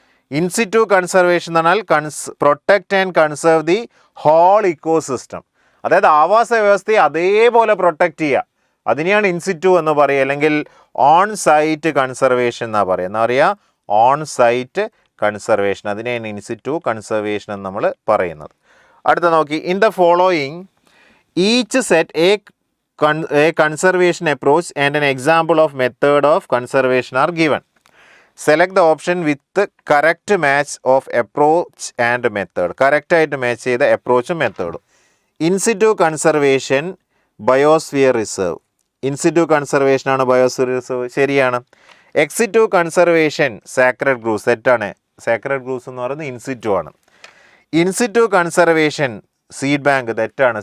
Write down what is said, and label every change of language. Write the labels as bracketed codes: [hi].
[en] in situ conservation [ml] എന്ന് പറഞ്ഞാൽ [en] Protect and conserve the whole ecosystem. [ml] അതായത് ആവാസ വ്യവസ്ഥയെ അതേപോലെ പ്രൊട്ടക്റ്റ് ചെയ്യുക, അതിനെയാണ് ഇൻസിറ്റു എന്ന് പറയുക. അല്ലെങ്കിൽ ഓൺ സൈറ്റ് കൺസർവേഷൻ എന്നാണ് പറയുക. എന്താ പറയുക? ഓൺ സൈറ്റ് കൺസർവേഷൻ, അതിനെയാണ് ഇൻസിറ്റു കൺസർവേഷൻ എന്ന് നമ്മൾ പറയുന്നത്. അടുത്ത നോക്കി, [en] In the following each set a conservation approach and an example of method of conservation are given. Select the option with the correct match of approach and method. [ml] Correct ആയിട്ട് match ചെയ്ത അപ്രോച്ചും മെത്തേഡും. In situ conservation biosphere reserve. In situ conservation ആണ് biosphere reserve. ശരിയാണ്. Ex situ conservation sacred grooves. തെറ്റാണ്. Sacred grooves എന്ന് പറയുന്നത് in situ ആണ്. In situ conservation seed bank. തെറ്റാണ്.